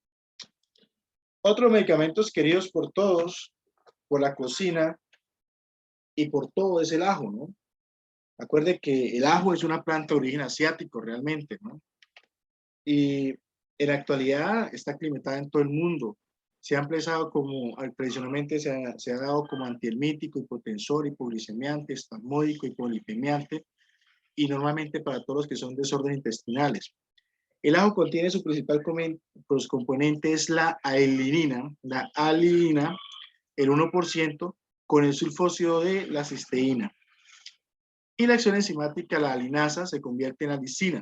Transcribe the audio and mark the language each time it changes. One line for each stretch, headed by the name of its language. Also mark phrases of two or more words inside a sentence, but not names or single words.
Spanish: Otros medicamentos queridos por todos, por la cocina y por todo, es el ajo, ¿no? Acuerde que el ajo es una planta de origen asiático realmente, ¿no? Y en la actualidad está aclimatada en todo el mundo. Se ha empleado como, tradicionalmente se ha dado como antihelmítico, hipotensor, hipoglicemiante, espasmódico, hipolipemiante, y normalmente para todos los que son desórdenes intestinales. El ajo contiene su principal componente es la alinina, el 1%, con el sulfóxido de la cisteína. Y la acción enzimática, la alinasa, se convierte en alicina.